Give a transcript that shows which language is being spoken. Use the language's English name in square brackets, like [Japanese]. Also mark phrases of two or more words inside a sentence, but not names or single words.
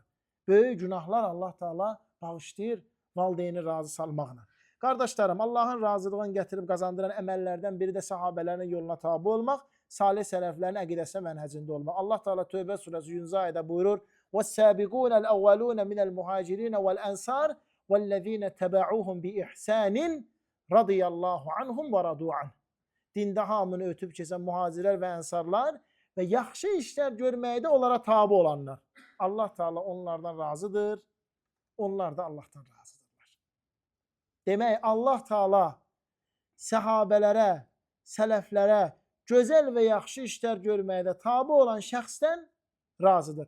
[Azerbaijani] Böyük günahlar Allah Teala bağışlayır valideyni razı salmaqla. Qardaşlarım, Allahın razılığını gətirib qazandıran əməllərdən biri də sahabələrin yoluna tabi olmaq, salih sələflərin əqidəsi mənhəcində olmaq. Allah Teala Tövbə surəsi 100-cü ayədə buyurur: [Arabic] "والسابقون الأولون من المهاجرين والأنصار والذين اتبعوهم بإحسان رضي الله عنهم ورضوا عنه." [Azerbaijani] Dində hamını ötüb keçən muhacirlər və ənsarlar və yaxşı işlər görməkdə onlara tabi olanlar. Allah Teala onlardan razıdır, onlar da Allahdan razıdırlar. Demək, Allah Teala səhabələrə, sələflərə gözəl və yaxşı işlər görməkdə tabi olan şəxsdən razıdır.